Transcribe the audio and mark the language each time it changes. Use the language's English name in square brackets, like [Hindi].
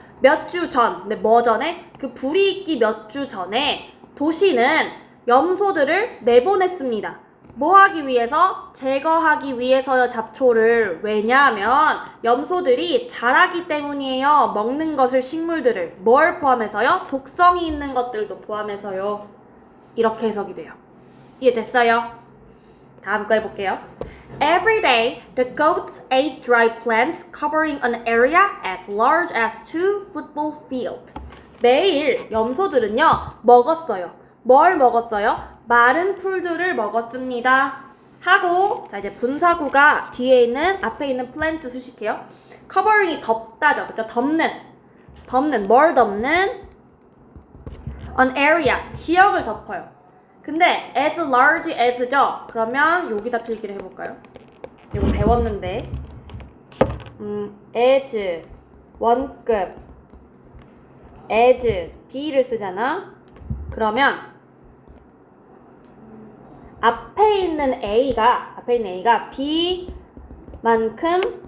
[Korean] 몇 주 전, 근데 뭐 전에? 그 불이 있기 몇 주 전에 도시는 염소들을 내보냈습니다. 뭐 하기 위해서? 제거하기 위해서요, 잡초를. 왜냐하면 염소들이 자라기 때문이에요. 먹는 것을, 식물들을. 뭘 포함해서요? 독성이 있는 것들도 포함해서요. 이렇게 해석이 돼요. 이해됐어요? 다음 거 해볼게요. [English] Every day, the goats ate dry plants covering an area as large as 2 football fields. [Korean] 매일 염소들은요, 먹었어요. 뭘 먹었어요? 마른 풀들을 먹었습니다. 하고, 자, 이제 분사구가 뒤에 있는, 앞에 있는 plant 수식해요. covering이 덮다죠. 그쵸? 덮는, 뭘 덮는? [English] an area, [Korean] 지역을 덮어요. 근데 [English] as large as [Korean] 죠? 그러면 여기다 필기를 해볼까요? 이거 배웠는데 as 원급 as B를 쓰잖아. 그러면 앞에 있는 A가 B만큼